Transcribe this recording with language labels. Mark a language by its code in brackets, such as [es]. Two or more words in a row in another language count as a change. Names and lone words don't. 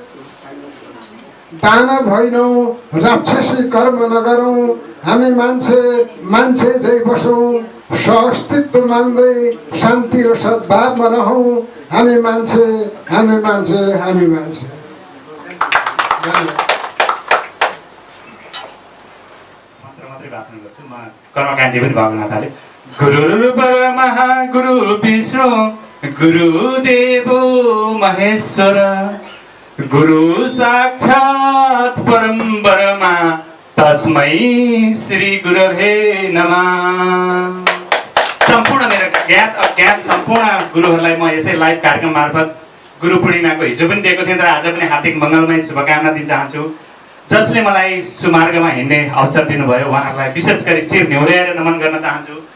[ne] दानव होइनौँ, राक्षसी कर्म नगरौँ, हामी मान्छे, मान्छे झै बसौँ, सहअस्तित्व मान्दै शान्ति र सद्भावमा रहौँ हामी मान्छे, हामी मान्छे, हामी मान्छे। भाषण गर्छु म कर्मकाण्डी पनि भएको नाताले [sa] गुरु परमः गुरु विष्णु गुरुदेव महेश्वर गुरु साक्षात् परम ब्रह्मा तस्मै श्री गुरवे नमः। [ne] सम्पूर्ण मेरो ज्ञात अज्ञात सम्पूर्ण गुरुहरूलाई म यसै लाइभ कार्यक्रम मार्फत गुरु पूर्णिमाको हिजो पनि दिएको थिएँ तर आज पनि हार्दिक मङ्गलमय शुभकामना दिन चाहन्छु। जसले मलाई सुमार्गमा हिँड्ने अवसर दिनुभयो उहाँहरूलाई विशेष गरी शिर न्याउऱ्याएर नमन गर्न चाहन्छु।